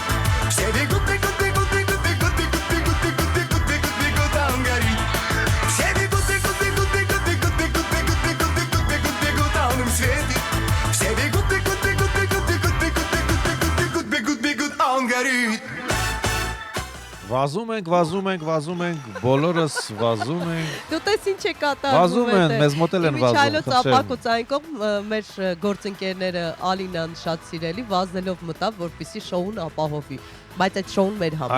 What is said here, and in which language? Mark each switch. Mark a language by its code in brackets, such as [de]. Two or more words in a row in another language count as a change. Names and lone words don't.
[ru] Все бегут, бегут, бегут, бегут, бегут, бегут, бегут, бегут, бегут, бегут, бегут, а он горит. Все бегут, бегут, бегут, бегут, бегут, бегут, бегут, бегут, бегут, бегут, бегут, а он им светит. Все бегут, бегут, бегут, бегут, бегут, бегут, бегут, бегут, бегут, бегут, а он горит. [hy] Վազում ենք, բոլորս վազում ենք։ Դու տես ինչ է կատարվում։ Վազում են, մեզ մոտ էլ են վազում, Միչայլոց խնդրեմ։ ապակոծային կողմ մեր գործընկերները Ալինան շատ սիրելի վազելով մտավ, որպեսզի շոուն ապահովի։ Բայց այդ շոուն մեր համար